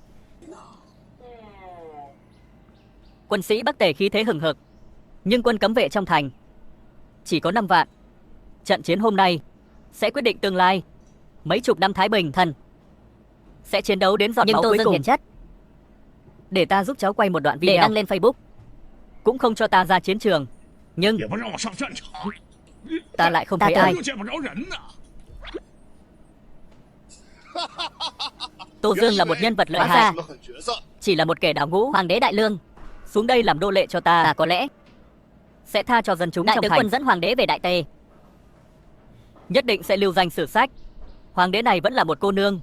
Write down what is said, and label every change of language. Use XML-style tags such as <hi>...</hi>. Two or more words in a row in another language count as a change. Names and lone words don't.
<vi>Quân sĩ Bắc Tề khí thế hừng hực, nhưng quân cấm vệ trong thành chỉ có 5 vạn. Trận chiến hôm nay sẽ quyết định tương lai mấy chục năm Thái Bình. Thần. Sẽ chiến đấu đến giọt Nhưng máu Tô cuối Dương cùng. hiền chất. Để ta giúp cháu quay một đoạn Để video. đăng lên Facebook. Cũng không cho ta ra chiến trường, nhưng</vi> <zh>也不让我上战场，</zh> <vi>ta lại không Ta thấy tưởng- ai.</vi> <zh>又见不着人呢。</zh> <vi>Tô Dương là một nhân vật lợi Hóa hại, ra chỉ là một kẻ đào ngũ. Hoàng đế Đại Lương. Xuống đây làm nô lệ cho ta. Ta có lẽ Sẽ tha cho dân chúng đại trong tướng thành. quân dẫn hoàng đế về Đại Tề. Nhất định sẽ lưu danh sử sách. Hoàng đế này vẫn là một cô nương.</vi>